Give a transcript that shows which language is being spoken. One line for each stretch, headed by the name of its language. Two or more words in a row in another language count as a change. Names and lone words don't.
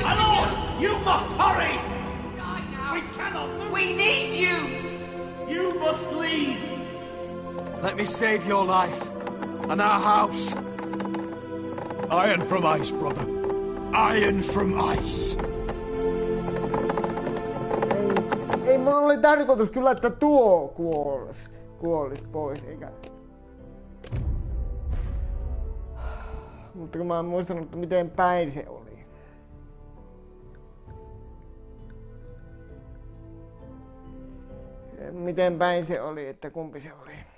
English: My lord! You must hurry! Die now! We cannot move! We need you! You must lead! Let me save your life. And our house. Iron from ice, brother. Iron from ice.
Finnish: Ei mun oli tarkoitus kyllä, että tuo kuolis pois, eikä... Mutta kun mä en muistanut, että miten päin se oli. Miten päin se oli, että kumpi se oli.